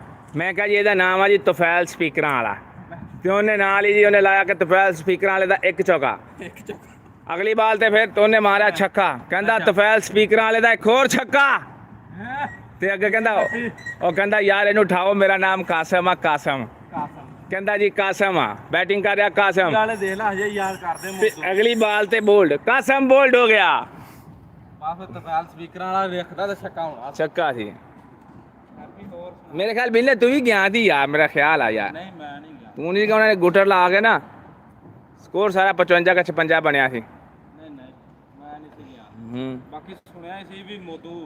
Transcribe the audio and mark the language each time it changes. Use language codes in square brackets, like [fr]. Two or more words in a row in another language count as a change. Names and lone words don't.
[pa] ਮੈਂ ਕਿਹਾ ਜੀ ਇਹਦਾ ਨਾਮ ਆ ਜੀ ਤੁਫੈਲ ਸਪੀਕਰਾਂ ਵਾਲਾ। ਤੇ ਉਹਨੇ ਨਾਲ ਹੀ ਜੀ ਉਹਨੇ ਲਾਇਆ ਕਿ ਤੁਫੈਲ ਸਪੀਕਰਾਂ ਵਾਲੇ ਦਾ ਇੱਕ ਚੌਕਾ। ਅਗਲੀ ਬਾਲ ਤੇ ਫਿਰ ਉਹਨੇ ਮਾਰਿਆ ਛੱਕਾ, ਕਹਿੰਦਾ ਤੁਫੈਲ ਸਪੀਕਰਾਂ ਵਾਲੇ ਦਾ ਇੱਕ ਹੋਰ ਛੱਕਾ। ਤੇ ਅੱਗੇ ਕਹਿੰਦਾ, ਉਹ ਕਹਿੰਦਾ ਯਾਰ ਇਹਨੂੰ ਉਠਾਓ, ਮੇਰਾ ਨਾਮ ਕਾਸਮ ਆ। ਕਾਸਮ ਕਹਿੰਦਾ ਜੀ ਕਾਸਮ ਆ, ਬੈਟਿੰਗ ਕਰ ਰਿਹਾ ਕਾਸਮ। ਦੇਖ ਲਾ ਹਜੇ ਯਾਦ ਕਰਦੇ। ਅਗਲੀ ਬਾਲ ਤੇ ਬੋਲਡ, ਕਾਸਮ ਬੋਲਡ ਹੋ ਗਿਆ। ਆ ਫਿਰ ਤਫੈਲ ਸਪੀਕਰਾਂ ਵਾਲਾ ਵੇਖਦਾ ਤੇ ਛੱਕਾ ਹੋਣਾ ਚੱਕਾ ਸੀ ਬਾਕੀ ਹੋਰ ਸੁਣਾ। ਮੇਰੇ ਖਿਆਲ ਬਿੱਲੇ ਤੂੰ ਵੀ ਗਿਆ ਸੀ ਯਾਰ ਮੇਰਾ ਖਿਆਲ ਆ ਯਾਰ ਨਹੀਂ ਮੈਂ ਨਹੀਂ ਗਿਆ। ਤੂੰ ਨਹੀਂ ਕਿ ਉਹਨਾਂ ਨੇ ਗੁੱਟਰ ਲਾ ਕੇ ਨਾ ਸਕੋਰ ਸਾਰਾ 55 का 56 ਬਣਿਆ ਸੀ ਨਹੀਂ ਨਹੀਂ ਮੈਂ ਨਹੀਂ ਸੀ ਗਿਆ। ਹੂੰ ਬਾਕੀ ਸੁਣਿਆ ਸੀ ਵੀ ਮੋਦੂ